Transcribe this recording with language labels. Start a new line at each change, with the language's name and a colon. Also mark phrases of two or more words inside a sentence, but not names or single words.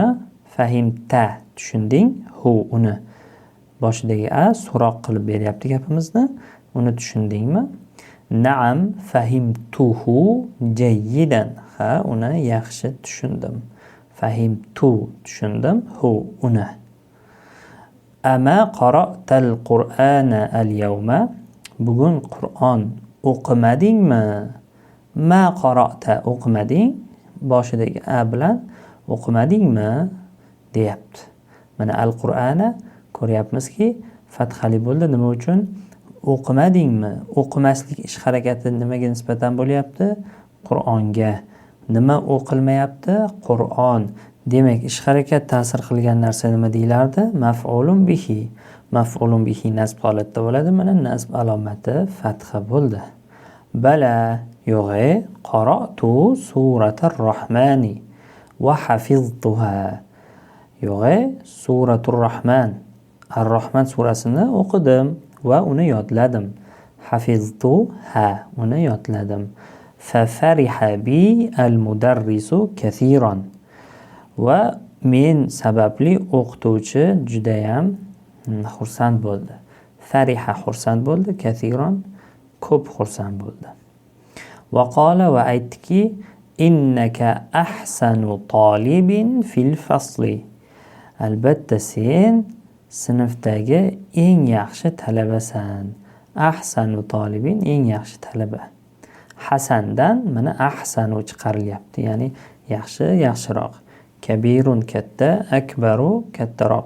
Uzbek: Fahimta tushunding, hu uni. Boshidagi a so'roq qilib beryapti gapimizni. Uni tushundingmi?
Arabic: نعم فهمته جيدا.
Uzbek: Ha, uni yaxshi tushundim. Fahimtu tushundim, hu uni.
Arabic: أما قرأت القرآن اليوم.
Uzbek: Bugun Qur'on o'qimadingmi?
Arabic: ما قرأت o'qimading.
Uzbek: Boshidagi a bilan o'qimadingmi deyapti. Mana al-Qur'ana ko'ryapmizki fathali bo'ldi. Nima uchun? O'qimadingmi? O'qimaslik ish harakati nimaga nisbatan bo'lyapti? Qur'onga. Nima o'qilmayapti? Qur'on. Demak, ish harakat ta'sir qilgan narsa nima deyilardi?
Arabic: مفعول به. مفعول به
Uzbek: nasb holatda bo'ladi. Mana nasb alomati fatha bo'ldi. Bala yo'g'e
Arabic: قرأت سورة الرحمن وحفظتها.
Uzbek: Yo'g'e
Arabic: سورة الرحمن.
Uzbek: Ar-Rohman surasini o'qidim va uni yodladim.
Arabic: حفظتها,
Uzbek: uni yodladim.
Arabic: ففرح بي المدرس كثيرا.
Uzbek: Va men sababli o'qituvchi judayam xursand bo'ldi. Fariha xursand bo'ldi, kathiran ko'p xursand bo'ldi.
Arabic: وقال
Uzbek: va aytdiki
Arabic: إنك أحسن طالب في الفصل.
Uzbek: Albatta sen sinfdagi eng yaxshi talabasan.
Arabic: أحسن طالب
Uzbek: eng yaxshi talaba. Hasandan mana ahsanu chiqarilyapti, ya'ni yaxshi, yaxshiroq. Kabirun katta, akbaru kattaroq.